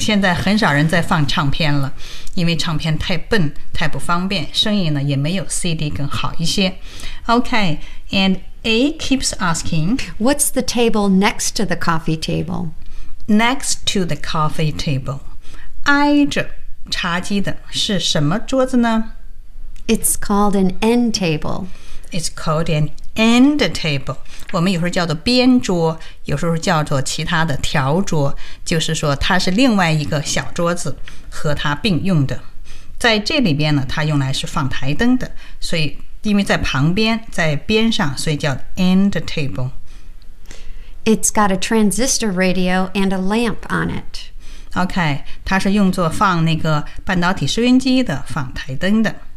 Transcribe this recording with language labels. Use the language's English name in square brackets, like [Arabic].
[Chinese] 现在很少人在放唱片了，因为唱片太笨，太不方便，声音呢也没有 CD 更好一些。 [English] OK, and A keeps asking, What's the table next to the coffee table? Next to the coffee table, [Chinese] 挨着茶几的是什么桌子呢？ [English] It's called an end table. It's called an end table. [Chinese] 我们有时候叫做边桌，有时候叫做其他的条桌，就是说它是另外一个小桌子和它并用的。在这里边呢，它用来是放台灯的，所以因为在旁边，在边上，所以叫 end table。 [English] It's got a transistor radio and a lamp on it. [Chinese] OK, 它是用作放那个半导体收音机的，放台灯的。